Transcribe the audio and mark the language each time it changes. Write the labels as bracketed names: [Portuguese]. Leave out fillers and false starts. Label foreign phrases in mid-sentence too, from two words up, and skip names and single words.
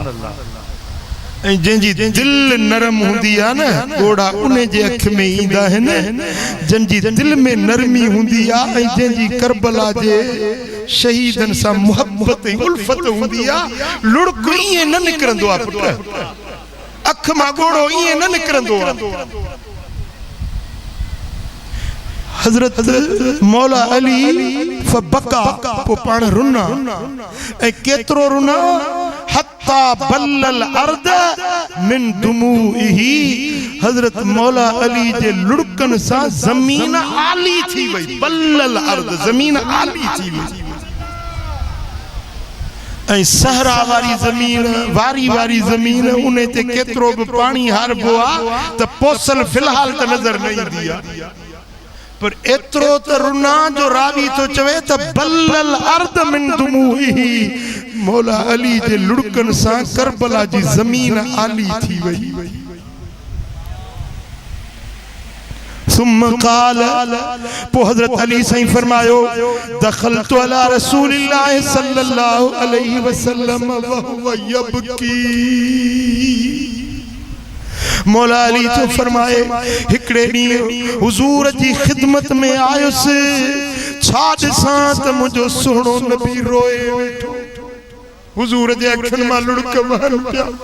[Sindhi] ऐं जंहिंजी दिल नरम हूंदी आहे न गोढ़ा उन जे अख में ईंदा आहिनि, जंहिंजी दिल में नरमी हूंदी आहे ऐं जंहिंजी करबला जे शहीदनि सां मुहब्बत ऐं उल्फत हूंदी आहे, लुड़क ईअं न निकिरंदो आहे पुट, अख मां गोढ़ो ईअं न निकिरंदो आहे। हजरत मौला अली फबका पो पाण रुना ऐं केतिरो रुना [Arabic] حتى بل الأرض من دموعه. [Sindhi] हजरत मौला अली जे लुड़कन सां ज़मीन आली थी वई, [Arabic] بل الأرض [Sindhi] ज़मीन आली थी वई। ऐं सहरा वारी ज़मीन वारी वारी ज़मीन उन ते केतिरो बि पाणी हारबो आहे त पोसल फ़िलहाल त नज़र न ईंदी आहे, पर एतिरो त रुना जो रावी तो चवे त [Arabic] بل الأرض من دموعه, [Sindhi] मौला अली जे लुड़कन सां करबला जी ज़मीन आली थी वई। [Arabic] ثم قال [Sindhi] पो हज़रत अली साईं फरमायो [Arabic] دخلت على رسول الله صلى الله عليه وسلم وهو يبكي. [Sindhi] मौला अली तो फरमाए हिकड़े ॾींहुं हुजूर जी खिदमत में आयुसि, छा ॾिसां त मुंहिंजो सुहिणो नबी रोए वेठो, हुजूर जे अखियुनि मां लुड़क वहनि पिया।